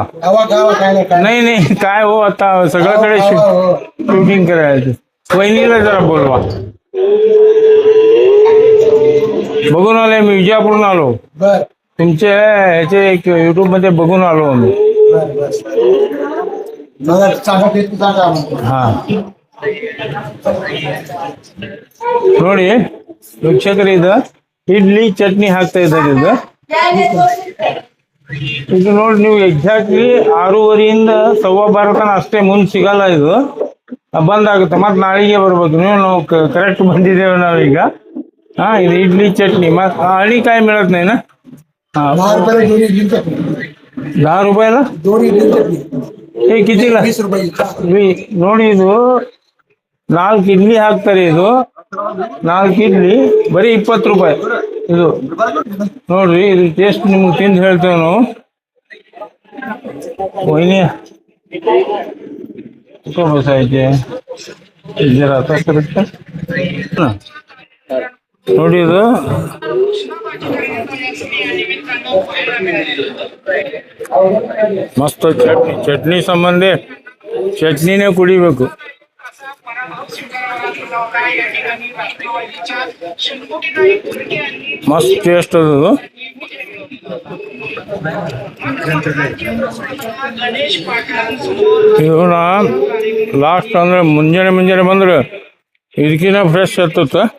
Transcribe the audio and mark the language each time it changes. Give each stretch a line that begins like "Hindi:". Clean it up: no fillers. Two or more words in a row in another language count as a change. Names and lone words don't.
Marathi: नाही नाही, काय हो, आता सगळ्याकडे शूटिंग करायचं. वहिनीला जरा बोलवा. बघून आले मी, विजयापूरून आलो. तुमचे ह्याचे एक युट्यूब मध्ये बघून आलो आम्ही. हा,
Kannada: ನೋಡಿ ವೀಕ್ಷಕರು, ಇದು ಇಡ್ಲಿ ಚಟ್ನಿ ಹಾಕ್ತಾ ಇದ್ದಾರೆ. ಇದು ನೋಡಿ, ನೀವು ಎಕ್ಸಾಕ್ಟ್ಲಿ 6:30 12 ತನಕ ಅಷ್ಟೇ, ಮುಂದೆ ಸಿಗಲ್ಲ. ಇದು ಬಂದಾಗುತ್ತೆ, ಮತ್ತೆ ನಾಳೆಗೆ ಬರ್ಬೇಕು ನೀವು. ನಾವು ಕರೆಕ್ಟ್ ಬಂದಿದ್ದೇವೆ ನಾವೀಗ. हा, ಇದು ಇಡ್ಲಿ ಚಟ್ನಿ.
Marathi: मग आणि काय मिळत नाही ना? हा, 10 रुपयाला हे कितीला?
Kannada: ನೋಡಿ, ಇದು 4 ಇಡ್ಲಿ ಹಾಕ್ತಾರೆ. ಇದು 4 ಇಡ್ಲಿ ಬರೀ 20 ರೂಪಾಯಿ. ಇದು ನೋಡ್ರಿ, ಇದು ಟೇಸ್ಟ್ ನಿಮ್ಗೆ ತಿಂದು ಹೇಳ್ತೇವೆ ನಾವು.
Marathi: वहिनी कुठं बसायचे जरा आता करत ना
Kannada: ನೋಡಿ ಇದು ಮಸ್ತ್ ಚಟ್ನಿ ಚಟ್ನಿ ಸಂಬಂಧ ಚಟ್ನಿನೇ ಕುಡಿಬೇಕು ಮಸ್ತ್ ಟೇಸ್ಟ್ ಅದು ಇವನ ಲಾಸ್ಟ್ ಅಂದ್ರೆ ಮುಂಜಾನೆ ಬಂದ್ರೆ ಇದಕ್ಕಿಂತ ಫ್ರೆಶ್ ಹತ್ತತ್ತ